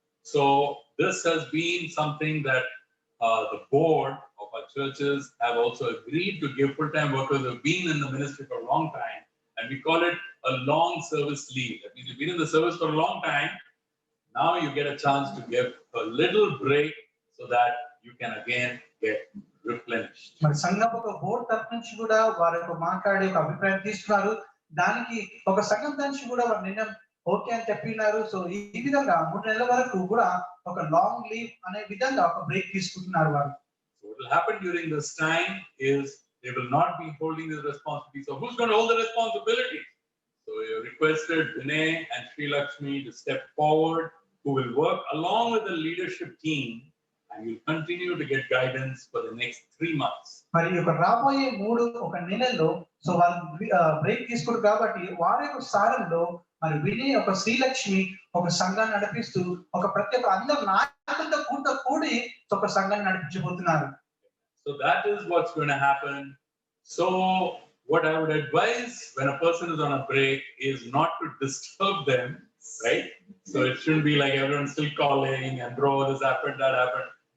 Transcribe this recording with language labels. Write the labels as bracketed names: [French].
[English] So this has been something that the board of our churches have also agreed to give full-time workers who have been in the ministry for a long time, and we call it a long service leave. That means you've been in the service for a long time. Now you get a chance to give a little break so that you can again get replenished. [Telugu] మరి సంఘం ఒక board తరఫు నుంచి కూడా వారు మాట్లాడే ఒక అభిప్రాయం తీసుకున్నారు. దానికి ఒక సంఘం నుంచి కూడా వారు నిర్ణయం ఓకే అని చెప్పినారు. సో ఈ విధంగా 3 నెలల వరకు కూడా ఒక లాంగ్ లీవ్ అనే విధంగా ఒక బ్రేక్ తీసుకుంటున్నారు వారు. [English] So what will happen during this time is they will not be holding the responsibility. So who's going to hold the responsibility? So we have requested Vinay and Sri Lakshmi to step forward, who will work along with the leadership team, and will continue to get guidance for the next 3 months. [Telugu] మరి ఒక రాబోయే 3 నెలల్లో so వాళ్ళు break తీసుకుంటారు కాబట్టి వారి యొక్క సారంలో మరి విని ఒక శ్రీలక్ష్మి ఒక సంఘాన్ని నడిపిస్తూ ఒక ప్రత్యేక అందరు నాయకులతో కూడి ఒక సంఘాన్ని నడిపించబోతున్నారు. [English] So that is what's going to happen. So what I would advise when a person is on a break is not to disturb them, right? So it shouldn't be like everyone's still calling and bro, this happened, that happened.